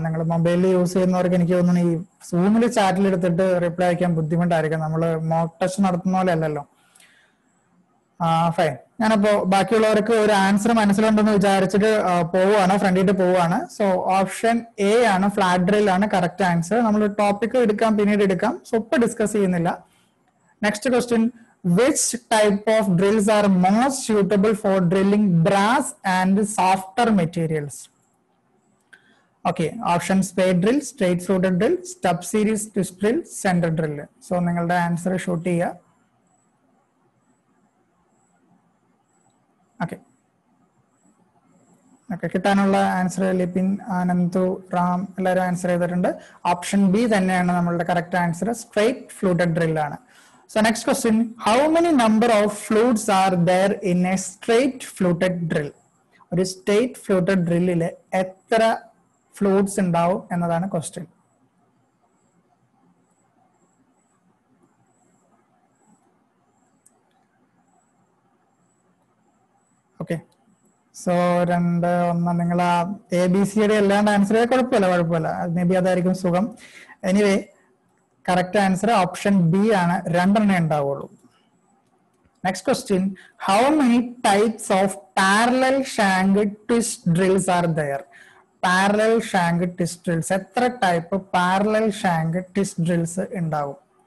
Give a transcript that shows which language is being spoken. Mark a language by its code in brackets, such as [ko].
[ml] നിങ്ങൾ മൊബൈലിൽ യൂസ് ചെയ്യുന്നവർക്ക് എനിക്ക് തോന്നുന്നു ഈ സൂമിൽ ചാറ്റിൽ എടുത്തിട്ട് റിപ്ലൈ അയക്കാൻ ബുദ്ധിമുട്ടായിരിക്കും. നമ്മൾ മോക്ക് ടെസ്റ്റ് നടത്തുന്ന പോലെ അല്ലല്ലോ. ഫൈൻ. ഞാനപ്പോ ബാക്കിയുള്ളവർക്ക് ഒരു ആൻസർ മനസ്സിലുണ്ടെന്ന് വിചാരിച്ചിട്ട് ഫ്രണ്ടിട്ട് പോവുകയാണ്. സോ ഓപ്ഷൻ എ ആണ്, ഫ്ലാറ്റ് ഡ്രിൽ ആണ് കറക്റ്റ് ആൻസർ. നമ്മൾ ടോപ്പിക് എടുക്കാം, പിന്നീട് എടുക്കാം. സോ ഇപ്പൊ ഡിസ്കസ് ചെയ്യുന്നില്ല. [en] Next question, which type of drills are most suitable for drilling brass and softer materials? Okay, option spade drill, straight fluted drill, stub series twist drill, center drill. [ml] So, നിങ്ങളുടെ answer shoot ചെയ്യുക. [en] Okay. [ml] Okay, കിട്ടാനുള്ള answer Lipin, Ananthu, Ram എല്ലാവരും answer ചെയ്തിട്ടുണ്ട്. Option B തന്നെയാണ് നമ്മളുടെ correct answer, straight fluted drill ആണ്. [en] So next question, how many number of flutes are there in a straight fluted drill? [ml] ഒരു straight fluted ഡ്രില്ലിൽ എത്ര ഫ്ലൂട്ട്സ് ഉണ്ടാവും എന്നതാണ് ക്വസ്റ്റ്യൻ. ഓക്കെ, സോ 2, 1 നിങ്ങൾ ആ ABCD അല്ലാണ്ട് ആൻസർ ചെയ്താൽ കുഴപ്പമില്ല, മേ ബി അതായിരിക്കും സുഖം. Anyway correct answer option B ആണ്, 2 എണ്ണേ ഉണ്ടാവുള്ളൂ. [en] Next question, how many types of parallel shank twist drills are there? [ml] Parallel shank twist drills, എത്ര type parallel shank twist drills ഉണ്ടാവും?